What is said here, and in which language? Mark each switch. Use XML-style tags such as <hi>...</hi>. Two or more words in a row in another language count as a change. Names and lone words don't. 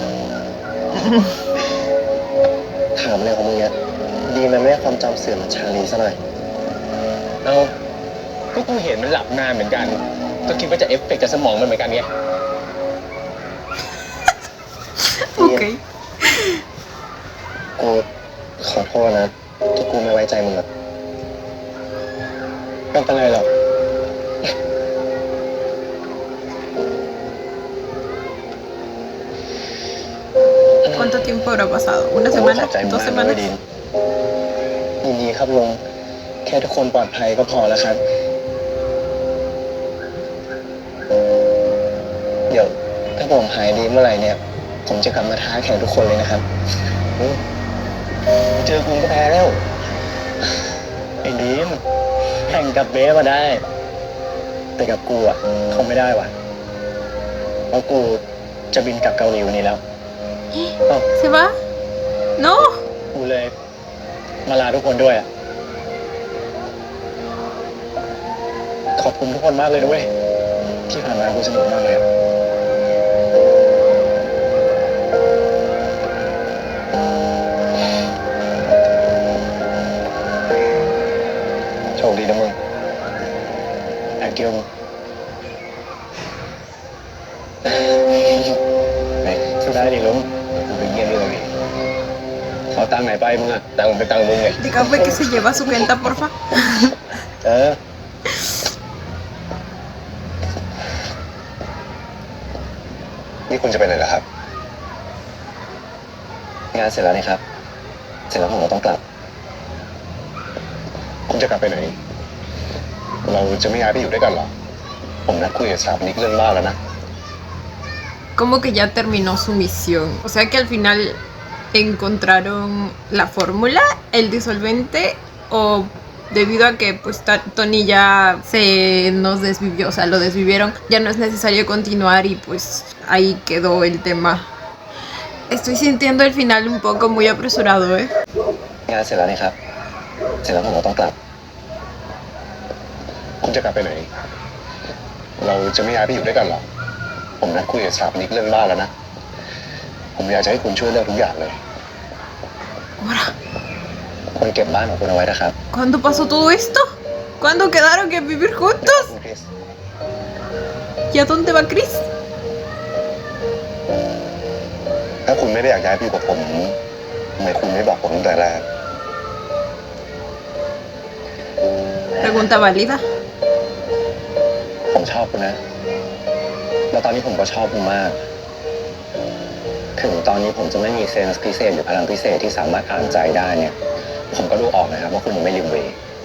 <th>ถามอะไรของมึงเนี่ยดีมันไม่ได้ความจำเสื่อมเหมือนชาลีซะหน่อยเอาก็กูเห็นมันหลับนานเหมือนกัน ก็คิดว่าจะเอฟเฟกต์กับสมองมันเหมือนกันไง Ok. กูขอโทษนะที่กูไม่ไว้ใจมึงอะไม่เป็นไรหรอก</th> <es>¿Cuánto tiempo habrá pasado? ¿Una</es> <th>ผม</th> <es>semana?</es> <th>ขอบใจมึง</th> <es>¿2</es> <th>มากนะ</th> <es>semanas?</es> <th>เว้ยดินยินดีครับลุงแค่ทุกคนปลอดภัยก็พอแล้วครับ เดี๋ยวถ้าผมหายดีเมื่อไหร่เนี่ย ผมจะกลับมาท้าแข่งทุกคนเลยนะครับเจอคุณก็แพ้แล้ว ไอ้ดีมแข่งกับเบสมาได้ แต่กับกูอ่ะคงไม่ได้ว่ะเพราะกูจะบินกลับเกาหลีวันนี้แล้ว</th> <es>¿Se va? ¡No!</es> <th>กูเลยมาลาทุกคนด้วยอ่ะ ขอบคุณทุกคนมากเลยนะเว้ย ที่ผ่านมากูสนุกมากเลยอะ โชคดีนะมึงแอบเกี่ยวมึงไหนได้ดิลุงกูไปเยี่ยมด้วยเลยเอาตังค์ไหนไปมึงอะตังค์เป็นตังค์มึงไง</th> <es>Dígame que se lleva su cuenta, porfa.</es> <th>เออ นี่คุณจะไปไหนล่ะครับ งานเสร็จแล้วนี่ครับ เสร็จแล้วผมก็ต้องกลับ คุณจะกลับไปไหน เราจะไม่ย้ายไปอยู่ด้วยกันหรอ ผมนัดคุยกับสถาปนิกเรื่องบ้านแล้วนะ</th> <es>Como que ya terminó su misión. O sea que al final encontraron la fórmula, el disolvente, o debido a que pues Tony ya se nos desvivió, o sea, lo desvivieron, ya no es necesario continuar y pues ahí quedó el tema. Estoy sintiendo el final un poco muy apresurado, ¿eh?</es> <th>งานเสร็จแล้วนี่ครับ เสร็จแล้วผมก็ต้องกลับ คุณจะกลับไปไหน เราจะไม่ย้ายไปอยู่ด้วยกันหรอ ผมนัดคุยกับสถาปนิกเรื่องบ้านแล้วนะ ผมอยากจะให้คุณช่วยเลือกทุกอย่างเลย</th> <es>Ahora,</es> <th>คุณเก็บบ้านของคุณเอาไว้นะครับ</th> <es>¿cuándo pasó todo esto? ¿Cuándo quedaron que vivir juntos?</es> <th>คุณคริส</th> <es>¿Y a dónde va Chris?</es> <th>ถ้าคุณไม่ได้อยากย้ายไปอยู่กับผมทำไมคุณไม่บอกผมตั้งแต่แรก</th> <es>Pregunta válida.</es> <th>ผมชอบคุณนะ แล้วตอนนี้ผมก็ชอบคุณมาก ถึงตอนนี้ผมจะไม่มีเซนส์พิเศษหรือพลังพิเศษที่สามารถอ่านใจได้เนี่ย ผมก็ดูออกนะครับว่าคุณยังไม่ลืมเวย์</th>